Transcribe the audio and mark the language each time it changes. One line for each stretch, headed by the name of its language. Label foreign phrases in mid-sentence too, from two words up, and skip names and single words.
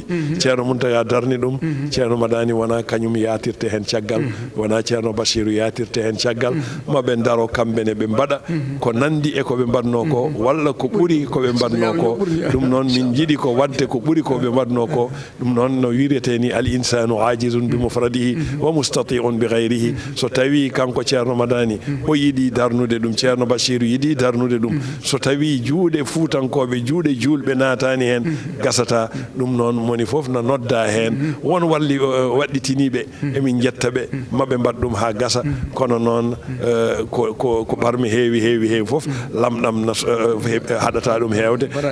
Fula: ceerno Muntaga darni ɗum ceerno Madani wona kañum yatirte hen caggal wona ceerno Bachiru yatirte hen caggal maɓe daro kamɓene ɓe mbaɗa ko nandi e koɓe mbaɗno ko walla ko ɓuuri koɓe mbaɗno ko ɗum noon min jiiɗi ko wadde ko ɓuuri koɓe mbaɗno ko ɗum noon no wirete ni
Arabic: الإنسان عاجز بمفرده ومستطيع بغيره
Fula: so tawi kanko ceerno Madani o yiɗi darnude ɗum ceerno Bachiru yiɗi darnude ɗum so tawi juuɗe fuutankoɓe juuɗe julɓe natani hen gasata ɗum noon moni foof no nodda hen won waɗɗitiniɓe emin jettaɓe maɓe mbaɗ ɗum ha gasa kono noon ko parmi heewi foof lamɗam haɗata ɗum hewde